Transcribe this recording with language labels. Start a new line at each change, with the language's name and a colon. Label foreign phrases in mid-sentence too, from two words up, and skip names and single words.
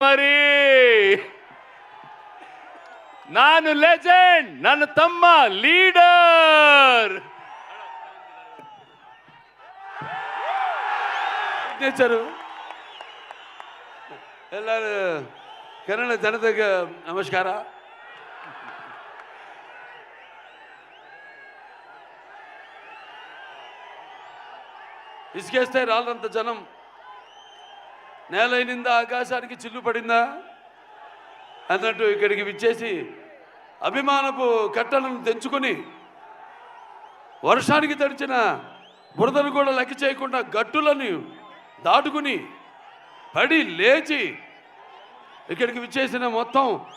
Kannada: మరి ನಾನು ಲೆಜೆಂಡ್, ನನ್ನ ತಮ್ಮ ಲೀಡರ್. ಎಲ್ಲರೂ ಕನ್ನಡ ಜನತೆಗೆ ನಮಸ್ಕಾರ.
Telugu: ఇసుకేస్తే రాళ్ళంత జనం, నేలైనిందా ఆకాశానికి చిల్లు పడిందా అన్నట్టు ఇక్కడికి విచ్చేసి అభిమానపు కట్టలను తెంచుకొని వర్షానికి తడిచిన బురదను కూడా లెక్క చేయకుండా గట్టులను దాటుకుని పడి లేచి ఇక్కడికి విచ్చేసిన మొత్తం